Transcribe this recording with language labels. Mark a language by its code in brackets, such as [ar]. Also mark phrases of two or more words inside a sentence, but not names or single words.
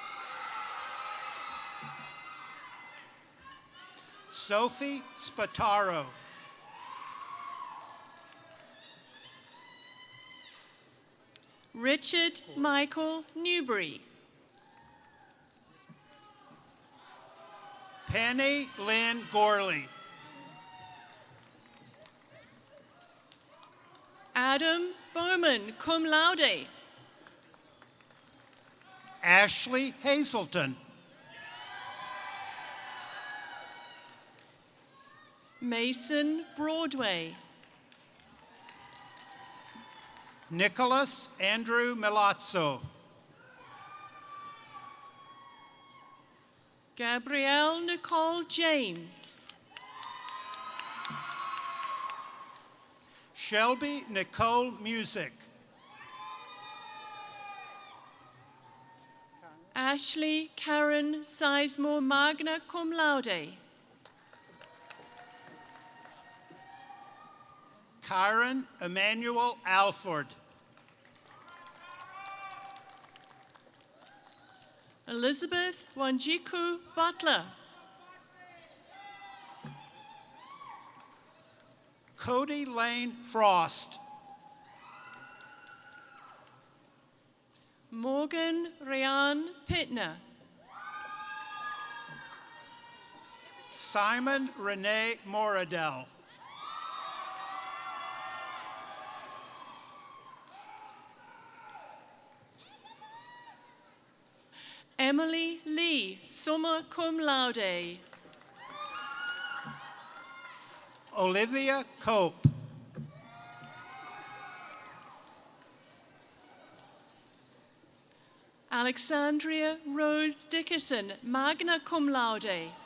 [en] Sophie Spataro. Richard Michael Newbury. Penny Lynn Gorley. Adam Bowman, [la] cum laude. [en] Ashley Hazelton. Mason Broadway. Nicholas Andrew Milazzo. Gabrielle Nicole James. Shelby Nicole Music. Ashley Karen Sizemore, [la] magna cum laude. [en] Kyron Emmanuel Alford. Elizabeth Wanjiku Butler. Cody Lane Frost. Morgan Ryan Pittner. Simon Renee Moradell. Emily Lee, [la] summa cum laude. [en] Olivia Cope. Alexandria Rose Dickerson, [la] magna cum laude.